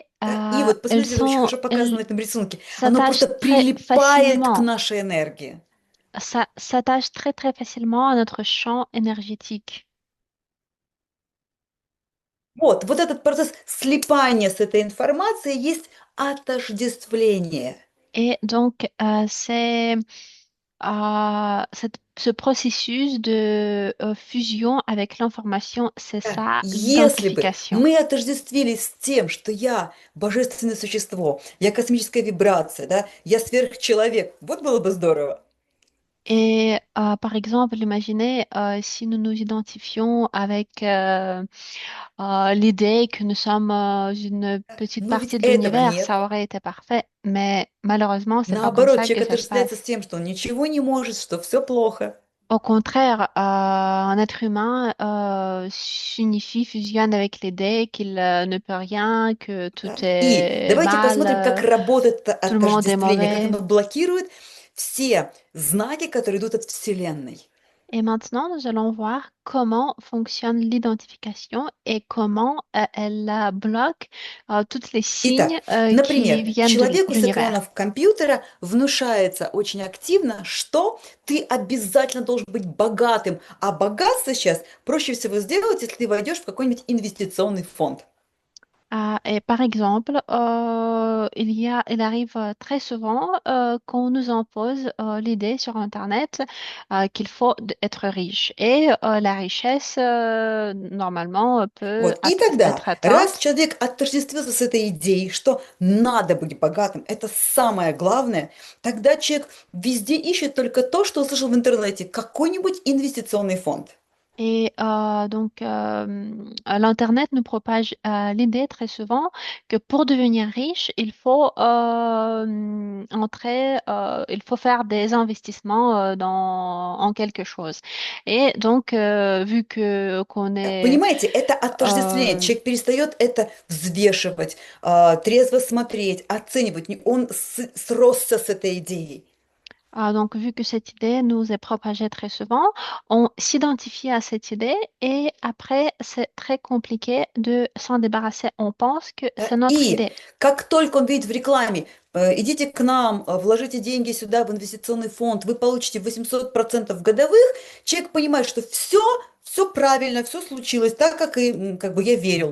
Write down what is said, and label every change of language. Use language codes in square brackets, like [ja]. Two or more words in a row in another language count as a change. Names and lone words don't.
[ru] Да? И вот [fr] elles [ru] посмотрите, это очень [fr] sont, [ru] хорошо показано на [fr] elles [ru] этом рисунке. Оно [fr] s'attachent [ru] просто [fr] très [ru] прилипает к [fr] facilement. [ru] нашей энергии. [fr] Ça s'attache très très facilement à notre champ énergétique. [ru] Вот этот процесс слипания с этой информацией есть отождествление. [fr] Et donc, c'est ce processus de fusion avec l'information, c'est [ru] Да. [fr] ça, [ru] Если бы [fr] l'identification. [ru] мы отождествились с тем, что я божественное существо, я космическая вибрация, да, я сверхчеловек, вот было бы здорово. [fr] Et par exemple, imaginez si nous nous identifions avec l'idée que nous sommes une petite [ru] Но ведь [fr] partie de [ru] этого [fr] l'univers, [ru] нет. [fr] ça aurait été parfait. Mais malheureusement, c'est pas comme [ru] Наоборот, [fr] ça que [ru] человек [fr] ça se [ru] отождествляется [fr] passe. [ru] с тем, что он ничего не может, что все плохо. [fr] Au contraire, un être humain s'unifie, fusionne avec l'idée qu'il ne peut rien, que tout [ru] Да. И [fr] est [ru] давайте [fr] mal, [ru] посмотрим, как работает это [fr] tout le monde est [ru] отождествление, как [fr] mauvais. [ru] оно блокирует все знаки, которые идут от Вселенной. [fr] Et maintenant, nous allons voir comment fonctionne l'identification et comment elle bloque toutes les [ru] Итак, [fr] signes qui [ru] например, [fr] viennent de [ru] человеку с [fr] l'univers. [ru] экранов компьютера внушается очень активно, что ты обязательно должен быть богатым, а богатство сейчас проще всего сделать, если ты войдешь в какой-нибудь инвестиционный фонд. [fr] Et par exemple, il arrive très souvent qu'on nous impose l'idée sur Internet qu'il faut être riche. Et la richesse, normalement, peut [ru] Вот. И тогда, [fr] être [ru] раз [fr] atteinte. [ru] человек отождествился с этой идеей, что надо быть богатым, это самое главное, тогда человек везде ищет только то, что услышал в интернете, какой-нибудь инвестиционный фонд. [fr] Et donc, l'Internet nous propage l'idée très souvent que pour devenir riche, il faut il faut faire des investissements en quelque chose. Et donc, vu que qu'on est [ru] Понимаете, это отождествление. euh, Человек перестает это взвешивать, трезво смотреть, оценивать. Он сросся с этой идеей. [fr] donc, vu que cette idée nous est propagée très souvent, on s'identifie à cette idée et après, c'est très compliqué de s'en débarrasser. On pense que [ru] Да. [fr] c'est notre [ru] И [fr] idée. [ru] как только он видит в рекламе, идите к нам, вложите деньги сюда в инвестиционный фонд, вы получите 800% годовых, человек понимает, что все правильно, все случилось так, как и как бы я верил.